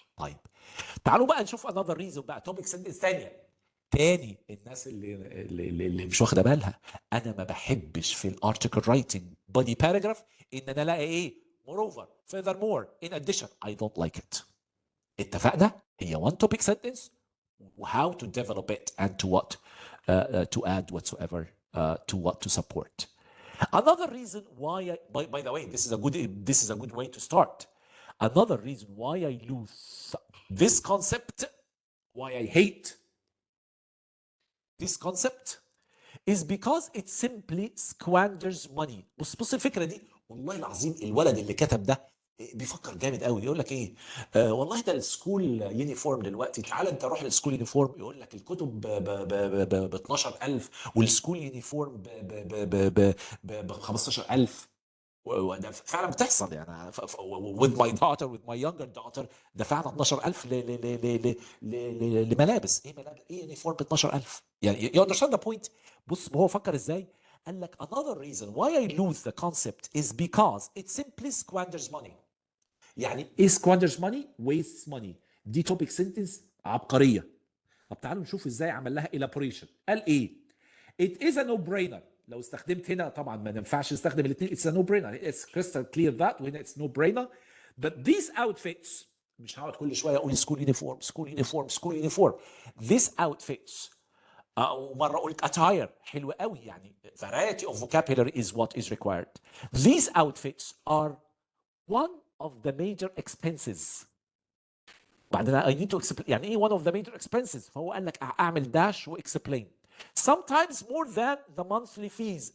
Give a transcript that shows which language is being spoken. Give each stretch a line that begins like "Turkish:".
Arabic: طيب تعالوا بقى نشوف
English: another reason
Arabic: بقى topic sentence تاني الناس اللي مش واخده بالها. انا ما بحبش في الارتكل رايتنج body paragraph ان انا الاقي ايه
English: moreover furthermore in addition. I don't like it.
Arabic: اتفقنا؟ هي
English: one topic sentence how to develop it and to what to add whatsoever to what to support. Another reason why by the way this is a good way to start. Another reason why I lose this concept, why I hate this concept is because it simply squanders money.
Arabic: بص الفكره دي والله العظيم الولد اللي كتب ده بيفكر جامد قوي. يقول لك ايه والله ده السكول يونيفورم دلوقتي تعال انت روح للسكول يونيفورم يقول لك الكتب ب 12000 والسكول يونيفورم ب 15000. وده فعلا بتحصل يعني
English: with my daughter with my younger daughter
Arabic: دفعنا 12000 لملابس. ايه ملابس ايه يونيفورم ب 12000 يعني
English: you understand the point.
Arabic: بص هو فكر ازاي. قال لك
English: another reason why I lose the concept is because it simply squanders money.
Arabic: يعني ايه
English: squanders money wastes money.
Arabic: دي topic sentence عبقريه. طب تعالوا نشوف ازاي عمل لها elaboration. قال ايه
English: it is a no-brainer.
Arabic: لو استخدمت هنا طبعا ما ينفعش نستخدم الاثنين.
English: it's a no-brainer. it's crystal clear that
Arabic: وهنا
English: it's no-brainer. but these outfits
Arabic: مش هقعد كل شويه اقول
English: school uniform. these outfits
Arabic: ومره قلت
English: attire
Arabic: حلو قوي يعني
English: variety of vocabulary is what is required. these outfits are one of the major expenses.
Arabic: بعدين
English: I need to explain
Arabic: يعني ايه
English: one of the major expenses.
Arabic: فهو قال لك اعمل داش واكسبلين.
English: sometimes more than the monthly fees.